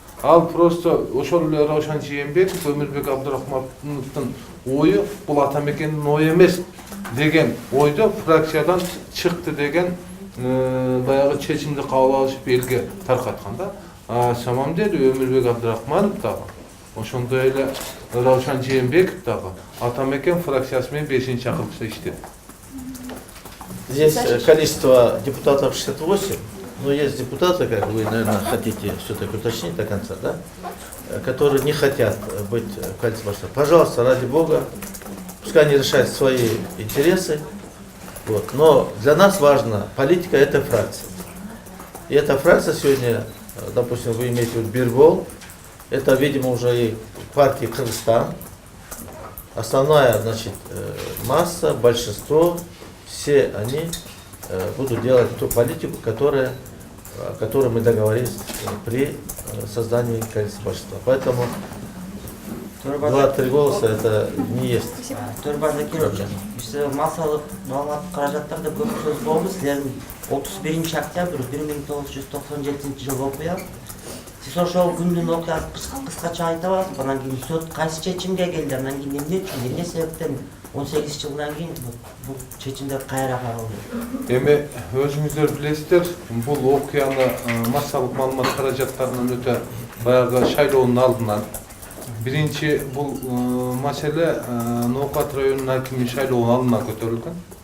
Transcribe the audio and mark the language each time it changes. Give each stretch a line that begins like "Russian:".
Kyrgyz: Ал просто ошол эле Раушан Жээнбеков, Өмүрбек Абдрахмановдун ою бул ата мекендин ою эмес деген ойдо фракциядан чыкты деген баягы чечимди кабыл алышып элге таркаткан да.
Russian: А самом деле
Kyrgyz: Өмүрбек Абдрахманов дагы ошондой эле Раушан Жээнбеков дагы ата мекен фракциясы менен 5-чакырылышта иштеди.
Russian: Здесь количество депутатов 68, но есть депутаты, как вы, наверное, хотите все-таки уточнить до конца, да, которые не хотят быть в коалиции большинства. Пожалуйста, ради Бога, пускай они решают свои интересы, вот. Но для нас важна политика этой фракции. И эта фракция сегодня, допустим, вы имеете в виду Бирбол, это, видимо, уже и партия Кыргызстан, основная, значит, масса, большинство, все они будут делать ту политику, о которой мы договорились при создании коалиции большинства. Поэтому 2-3 голоса это не есть.
Kyrgyz: Төрбан Закирович, biz masallık malumat karajatlarda көп söz болды. Силердин 31 октябрь 1997 жылы окуя. Сиз ошол күндүн окуясын кыскача айта аласыз. Анан кийин сот кайсы чечимге келди? Анан кийин эмне үчүн, эмне себептен 18 жылдан кийин бул чечимдер кайра каралды? Эми өзүңүздөр билесиздер, бул окуяны массалык маалымат каражаттарынан өтө баягы шайлоонун алдынан биринчи бул маселе Ноокат районунун акими шайлоонун алдына көтөрүлгөн.